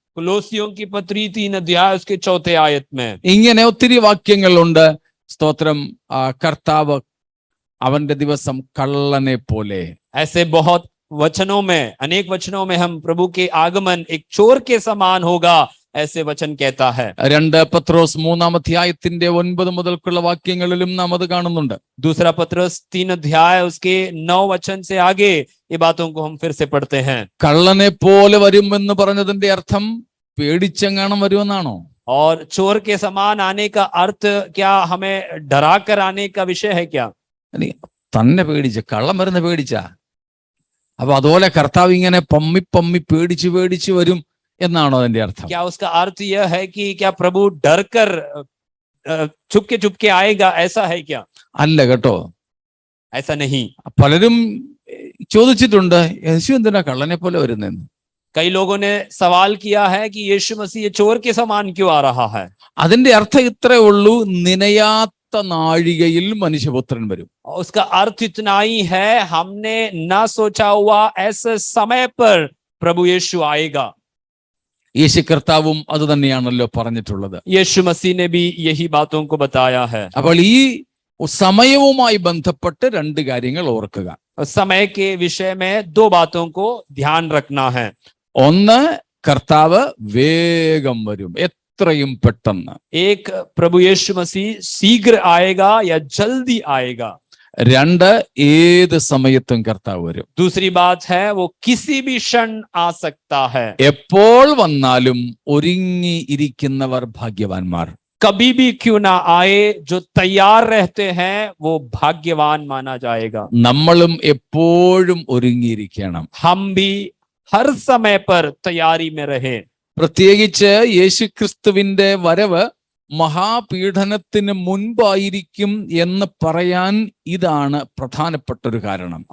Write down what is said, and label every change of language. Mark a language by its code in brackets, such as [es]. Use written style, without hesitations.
[hi] कुलोसियों की पत्री 3 अध्याय उसके 4 आयत में. [ml] ഇങ്ങനെ ഒത്തിരി വാക്യങ്ങളുണ്ട്. സ്തോത്രം. കർത്താവ് അവന്റെ ദിവസം കള്ളനെ പോലെ. [hi] ऐसे बहुत वचनों में, अनेक वचनों में हम प्रभु के आगमन एक चोर के समान होगा, ऐसे वचन कहता है. [ml] 2 പത്രോസ് 3-ാം അധ്യായത്തിന്റെ 9 മുതൽക്കുള്ള വാക്യങ്ങളിലും നാം അത് കാണുന്നുണ്ട്. [hi] दूसरा पत्रस 3 अध्याय उसके 9 वचन से आगे ये बातों को हम फिर से पढ़ते हैं. [ml] കള്ളനെ പോലെ വരുമെന്ന് പറഞ്ഞതിന്റെ അർത്ഥം പേടിച്ചെങ്ങാനും വരുമെന്നാണോ? [hi] और चोर के समान आने का अर्थ क्या हमें डरा कर आने का विषय है क्या? [ml] തന്നെ പേടിച്ച, കള്ളം വരുന്ന പേടിച്ച, അപ്പൊ അതുപോലെ കർത്താവ് ഇങ്ങനെ പമ്മി പമ്മി പേടിച്ച് വരും എന്നാണോ അതിന്റെ അർത്ഥം? [hi] क्या उसका अर्थ यह है कि क्या प्रभु डर कर चुपके आएगा, ऐसा है क्या? [ml] അല്ല കേട്ടോ, [hi] ऐसा नहीं. [ml] പലരും ചോദിച്ചിട്ടുണ്ട്, യേശു എന്തിനാ കള്ളനെ പോലെ വരുന്നെന്ന്. [hi] कई लोगों ने सवाल किया है कि यीशु मसीह ये चोर के समान क्यों आ रहा है? [ml] അതിന്റെ അർത്ഥം ഇത്രേ ഉള്ളൂ, നിനയാത്ത നാഴികയിൽ മനുഷ്യപുത്രൻ വരും. [hi] उसका अर्थ इतना ही है, हमने ना सोचा हुआ ऐसे समय पर प्रभु यीशु आएगा. [ml] യേശു കർത്താവും അത് തന്നെയാണല്ലോ പറഞ്ഞിട്ടുള്ളത്. [hi] यीशु मसीह ने भी यही बातों को बताया है. [ml] അപ്പോൾ ഈ സമയവുമായി ബന്ധപ്പെട്ട് 2 കാര്യങ്ങൾ ഓർക്കുക. [hi] समय के विषय में 2 बातों को ध्यान रखना है. [ml] ഒന്ന്, കർത്താവ് വേഗം വരും, എത്രയും പെട്ടെന്ന്. [hi] एक, प्रभु यीशु मसीह शीघ्र आएगा या जल्दी आएगा. [ml] 2, ഏത് സമയത്തും കർത്താവ് വരും. [hi] दूसरी बात है वो किसी भी क्षण आ सकता है. [ml] എപ്പോൾ വന്നാലും ഒരുങ്ങി ഇരിക്കുന്നവർ ഭാഗ്യവാന്മാർ. [hi] कभी भी क्यों ना आए, जो तैयार रहते हैं वो भाग्यवान माना जाएगा. [ml] നമ്മളും എപ്പോഴും ഒരുങ്ങിയിരിക്കണം. [hi] हम भी हर समय पर तैयारी में रहे. [ml] പ്രത്യേകിച്ച് യേശുക്രിസ്തുവിന്റെ വരവ് മഹാപീഡനത്തിന് മുൻപായിരിക്കും എന്ന് പറയാൻ ഇതാണ് പ്രധാനപ്പെട്ട ഒരു കാരണം.